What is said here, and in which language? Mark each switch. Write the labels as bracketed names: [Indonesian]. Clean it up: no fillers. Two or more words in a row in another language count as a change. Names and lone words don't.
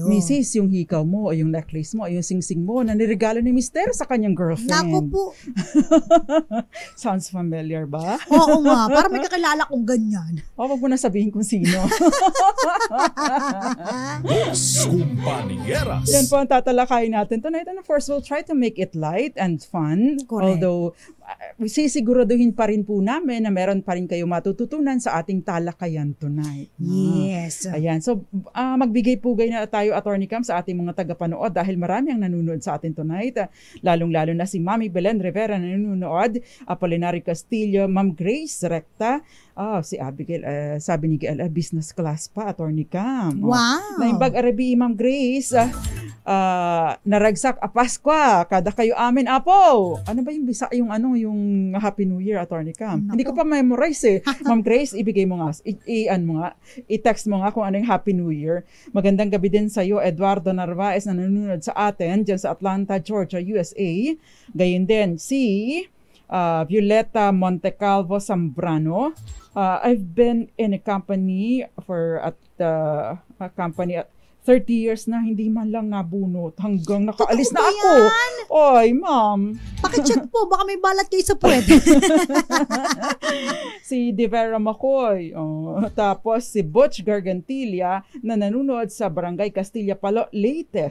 [Filipino] Mrs., yung hikaw mo, o yung necklace mo, o yung singsing mo, na niregalo ni Mister sa kanyang girlfriend. Naku po. [English] Sounds familiar ba? [Filipino] Oo nga, parang may kakilala kong ganyan. Wag mo na sabihin kung sino. Dos Kumpanyeras. Yan po ang tatalakayin natin tonight. [English] And of course, we'll try to make it light and fun. Correct. Although, [Filipino] sisiguraduhin pa rin po namin na meron pa rin kayo matututunan sa ating talakayan tonight. Yes. Ayan. So, magbigay-pugay na tayo, Attorney Cam, sa ating mga tagapanood dahil marami ang nanonood sa atin tonight. Lalong-lalo na si Mami Belen Rivera na nanonood, Apolinario Castillo, Ma'am Grace Recta, si Abigail, sabi ni Gael, [English] business class [Filipino] pa, Attorney Cam. Wow! [Iloko] Naimbag arabi, Ma'am Grace, naragsak a Paskwa, kada kayo amin, apo. [Filipino] Ano ba yung bisa, yung [English] Happy New Year, [Filipino] Attorney Cam? Hindi ko pa memorize eh. Ma'am Grace, ibigay mo nga, i-text mo nga kung ano yung [English] Happy New Year. [Filipino] Magandang gabi din sa iyo, Eduardo Narvaez na nanonood sa atin dyan sa Atlanta, Georgia, USA. Gayon din si Violeta Montecalvo Zambrano. [English] I've been in a company a company 30 years [Filipino] na hindi man lang nabunot hanggang nakaalis na ako. Oy, ma'am. Pakicheck po, baka may balat kayo sa puwet. Si Devera McCoy. Tapos si Butch Gargantilla na nanonood sa Barangay Castilla Palo, Leyte.